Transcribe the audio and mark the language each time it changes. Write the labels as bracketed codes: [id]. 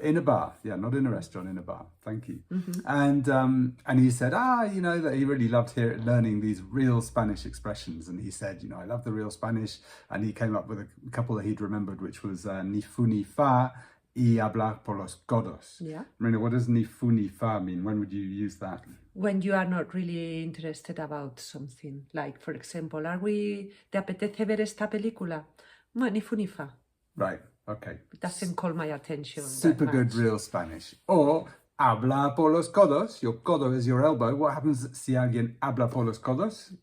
[en] In a bar, yeah, not in a restaurant, in a bar. Thank you. And he said, you know, that he really loved learning these real Spanish expressions. And he said, you know, I love the real Spanish. And he came up with a couple that he'd remembered, which was [es] ni fu ni fa y hablar por los codos. [en] Yeah. Marina, what does [es] ni fu ni fa [en] mean? When would you use that? When you are not really interested about something. Like, for example, [es] ¿te apetece ver esta película? Ni fu ni fa. [en] Right, okay. It doesn't call my attention. Super good real Spanish. Or [es] habla por los codos. [en] Your codo is your elbow. What happens [es] si alguien habla por los codos?